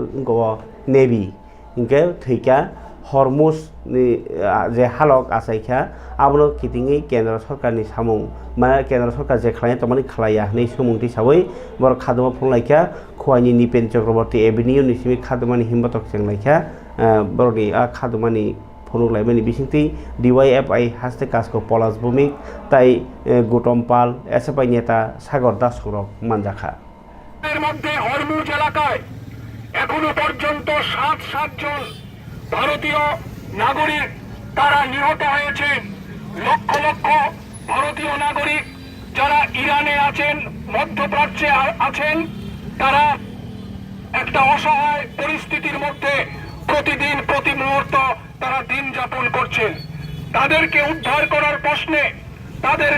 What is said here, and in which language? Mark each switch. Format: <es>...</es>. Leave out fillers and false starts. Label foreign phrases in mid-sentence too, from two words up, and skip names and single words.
<trp>नेवी इनके थैका हरमुज जे हालक आसाइखा आबनो कितिङै केन्द्र सरकारनि सामुं माने केन्द्र सरकार जे खालाय तमानि खालाया नै सोमुंथि साबै बर खादमा फुंलाइखा खवाइनि निपेन चक्रवर्ती एभिनिउ निसिमि खादमानि हिम्मतक सेंलाइखा बरनि खादमानि फुनुलाइमानि बिसिंथि डिवाइएफआई हास्ते कासको पलास भूमिक ताई गौतम पाल एसएफआई नेता सागर दास सरक मानजाखा</trp> <bn>এর মধ্যে হরমুজ এলাকায় এখনো পর্যন্ত 7 জন ভারতীয় নাগরিক তারা নিহত হয়েছেন লক্ষ লক্ষ ভারতীয় নাগরিক যারা ইরানে আছেন মধ্যপ্রাচ্যে আছেন তারা একটা অসহায় পরিস্থিতির মধ্যে প্রতিদিন প্রতি মুহূর্ত তারা দিন যাপন করছেন তাদেরকে উদ্ধার করার প্রশ্নে তাদের</bn>